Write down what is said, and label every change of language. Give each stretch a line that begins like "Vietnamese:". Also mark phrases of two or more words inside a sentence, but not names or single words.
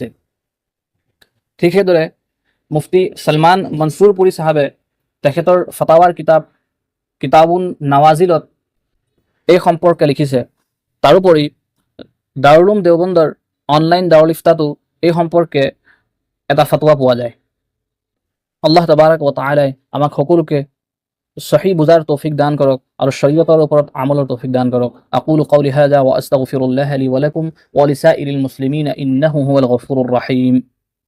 Assamese: ঠিক সেইদৰে মুফতি সলমান মনছুৰ পুৰী চাহাবে তেখেতৰ ফাতাৱাৰ কিতাবুন নাৱাজিলত এই সম্পৰ্কে লিখিছে। তাৰোপৰি দাৰুল উলুম দেওবন্দৰ অনলাইন দাৰুল ইফতাতো এই সম্পৰ্কে এটা ফতোৱা পোৱা যায়। আল্লাহ
Arabic: تبارك وتعالى
Assamese: আমাক সকলোকে সহি বুজাৰ তৌফিক দান কৰক আৰু শৰীয়তৰ ওপৰত আমলৰ তৌফিক দান কৰক।
Arabic: أقول قولي هذا وأستغفر الله لي ولكم ولسائر المسلمين إنه هو الغفور الرحيم.